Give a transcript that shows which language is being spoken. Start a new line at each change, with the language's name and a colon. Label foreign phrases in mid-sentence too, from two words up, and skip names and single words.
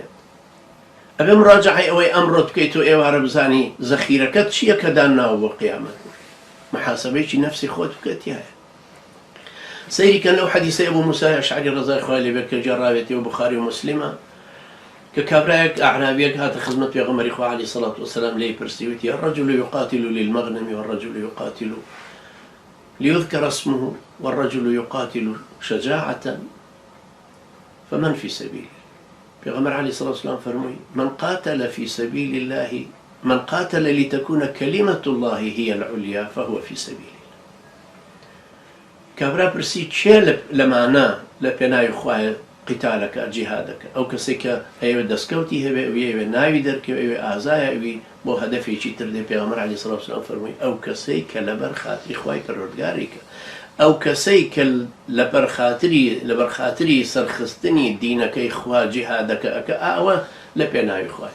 Central Kurdish: ئەبێ مراجعەی ئەوەی ئەمڕۆ بکەیت و ئێوارە بزانی زەخیرەکەت چییە کە دانناوە بۆ قیامەت. محاسبەیەکی نەفسی خۆت بکەتیایە. سەیریکەن لەو حەدیسەی ئەبوو موسای ئەشعەری ڕەزای خوای لێ بێت کە جێڕاوێتی و بوخاری و مسلمە کە کابرایەک ئەعرابیەک هاتە خزمەت پێغەمبەری خوا
Arabic: عەلەیهی سەڵات وەسەلام
Central Kurdish: لێی پرسی وتی
Arabic: الرجل يقاتل للمغنم والرجل يقاتل ليذكر اسمه والرجل يقاتل شجاعة فمن في سبيله. پیغمبر علیه الصلاة والسلام فرموی من قاتل في سبيل الله من قاتل لتكون كلمة الله هي العليا فهو في سبيل الله.
Central Kurdish: کابرا پرسی چێ لەمانە لە پێناوی خوایە قیتالەکە جیهادەکە؟ ئەو کەسێک کە ئەوێ دەستکەوتی هەبێ ئەوێ ناوی دەرکەوێ ئەوێ ئازایە ئەوی بۆ هەدەفێکی تر دێ. پێغەمبەر
Arabic: عەلەیهی سەڵات وسەلام
Central Kurdish: فەرمووی ئەو کەسەی کە لەبەر خاتری خوای پەروەردگاریکە، ئەو کەسەی کە لەبەر خاتری سەرخستنی دینەکەی خوا جیهادەکە ئەکە ئەوە لە پێناوی خوایە.